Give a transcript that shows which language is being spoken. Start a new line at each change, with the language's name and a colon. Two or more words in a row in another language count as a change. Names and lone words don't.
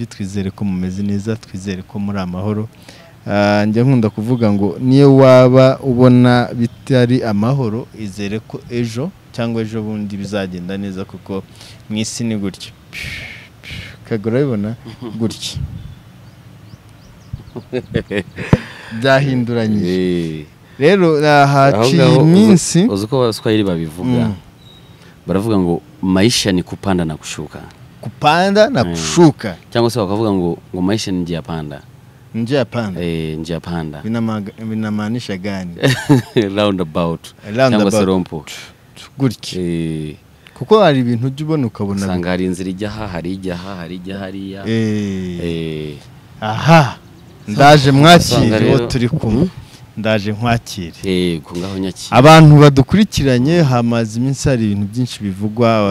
Kinyarwanda: Twizere ko mumeze neza, twizere ko muri amahoro. Njya nkunda kuvuga ngo niyo waba ubona bitari amahoro, izere ko ejo cyangwa ejo bundi bizagenda neza, kuko mwisi ni gutyo. Kagora bibona gutyo. Byahinduranye. Rero haciye iminsi uzuko Abaswahili babivuga. Baravuga ngo
Swahili: maisha ni kupanda na kushuka. Kupanda na kushuka.
Kinyarwanda: Cyangwa se bakavuga ngo
Swahili: maisha ni njia panda. Njia panda. Njia panda. Binamaanisha gani?
English: Roundabout.
Kinyarwanda: Cyangwa se rompo. Gutya. Kuko hari ibintu ujye ubona ukabona. Usanga hari inzira ijya hari ijya hariya. Aha. Ndaje mwakiriye turi kumwe. Ndaje nkwakire. Yego ngaho nyakire. Abantu badukurikiranye hamaze iminsi hari ibintu byinshi bivugwa.